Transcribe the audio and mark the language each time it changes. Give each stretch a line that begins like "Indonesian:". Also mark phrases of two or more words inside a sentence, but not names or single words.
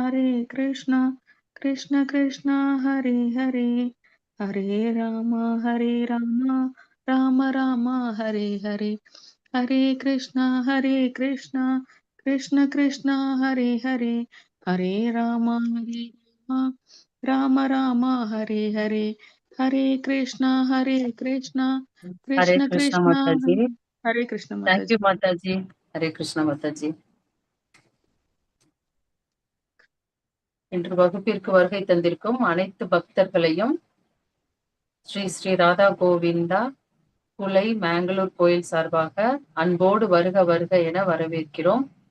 Sanskrit: कृष्ण कृष्ण हरे हरे हरे राम राम राम हरे हरे हरे कृष्ण कृष्ण कृष्ण हरे हरे हरे राम राम राम हरे हरे हरे कृष्ण हरे कृष्ण कृष्णा कृष्ण
Hindi: माता जी। हरे कृष्ण माता
English: thank you
Hindi: जी। माता जी। हरे कृष्णा माता जी।
Tamil: இன்று வகுப்பிற்கு வருகை தந்திருக்கும் அனைத்து பக்தர்களையும் ஸ்ரீ ஸ்ரீ ராதா கோவிந்தா குலை மேங்களூர் கோயில் சார்பாக அன்போடு வருக வருக என வரவேற்கிறோம்.